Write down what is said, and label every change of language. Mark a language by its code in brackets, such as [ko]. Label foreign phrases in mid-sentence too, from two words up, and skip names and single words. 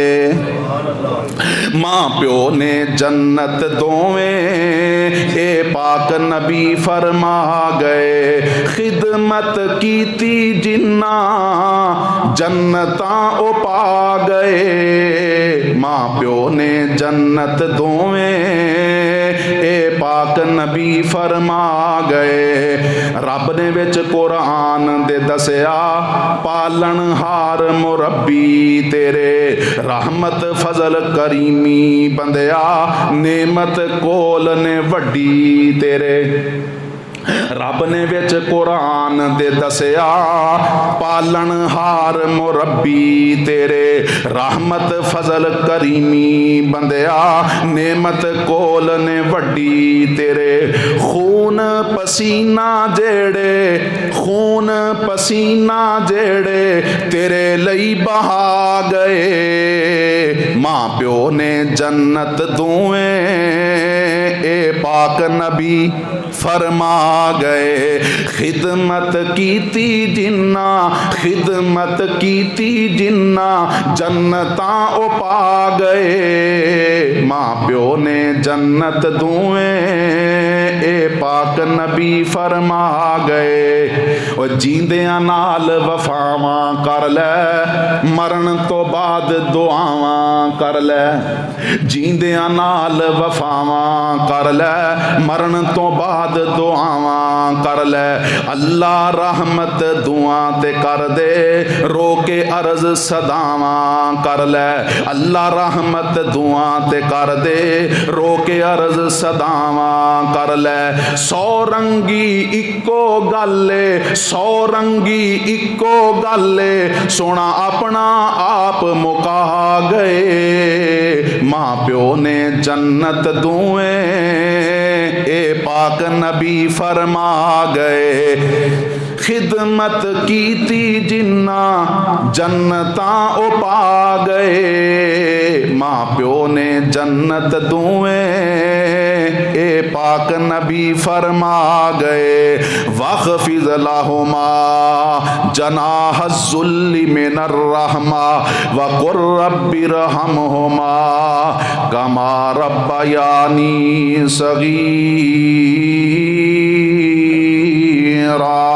[pa] ماں پیو نے جنت دوویں اے پاک نبی فرما گئے, خدمت کیتی جنہ جنتاں او پا گئے. ماں پیو نے جنت دوویں اے پاک نبی فرما گئے. رب نے وچ قرآن دے دسیا پالن ہار مربی تیرے, رحمت فضل کریمی بندیا نعمت کول نے وڈی تیرے. رب نے وچ قرآن دے دسیا پالن ہار مربی تیرے, رحمت فضل کریمی بندیا نعمت کول نے وڈی تیرے. خون پسینہ جیڑے تیرے لئی بہا گئے. ماں پیو نے جنت دوویں اے پاک نبی فرما گئے, خدمت کیتی جنہ جنتاں او پا گئے. ماں پیو نے جنت دوویں اے پاک نبی فرما گئے. او جیندیاں نال وفاواں کر لے, مرن تو بعد دعاواں کر لے. جیندیاں نال وفاواں کر لے, مرن تو بعد دعاواں کر لے. اللہ رحمت دعاں تے کر دے, رو کے عرض صداواں کر لے. اللہ رحمت دعاں تے کر دے, رو کے عرض صداواں کر لے. سو رنگی اکو گلے سونا اپنا آپ مکا گئے. ماں پیو نے جنت دوویں اے پاک نبی فرما گئے, خدمت کیتی جنہ جنتاں او پا گئے. ماں پیو نے جنت دوویں اے پاک نبی فرما گئے. [ar] وَخْفِضْ لَهُمَا جَنَاحَ الذُّلِّ مِنَ الرَّحْمَةِ وَقُلْ رَبِّ ارْحَمْهُمَا كَمَا رَبَّيَانِي صَغِيرًا.